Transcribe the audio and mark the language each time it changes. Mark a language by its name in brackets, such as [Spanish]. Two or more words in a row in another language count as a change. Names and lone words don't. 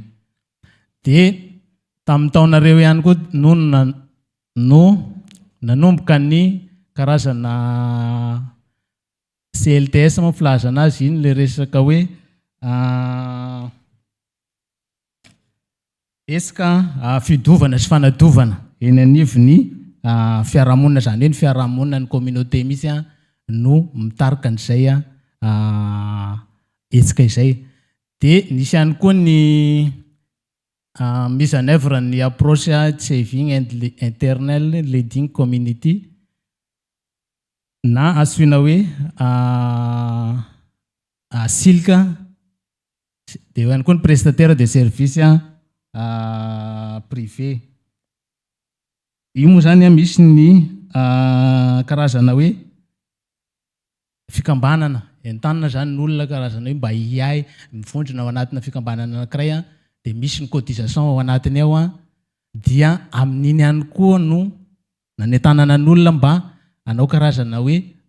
[Malagasy] Dia tamin'ny taonareo ihany koa no nanomboka ny karazana CLTS moa filaza anazy iny le resaka hoe esika fidovana sy fanadovana eny anivon'ny fiarahamonina zany hoe ny fiarahamonina ny communauté misy no mitarika an'izay etsika izay. dia nisy ihany koa ny [French] mise en œuvre [Malagasy] ny approche [English] saving and internal leading community [Malagasy] na antsoina hoe silka dia eo ihany koa ny [French] prestataire de service privé. [Malagasy] Io moa zany misy ny karazana hoe fikambanana entanana zany ny olona karazana hoe mba hiay mivondrona ao anatina fikambanana anankiray dia misy ny cotisation ao anatiny ao dia amin'iny ihany koa no nanentanana n'olona mba anao karazana hoe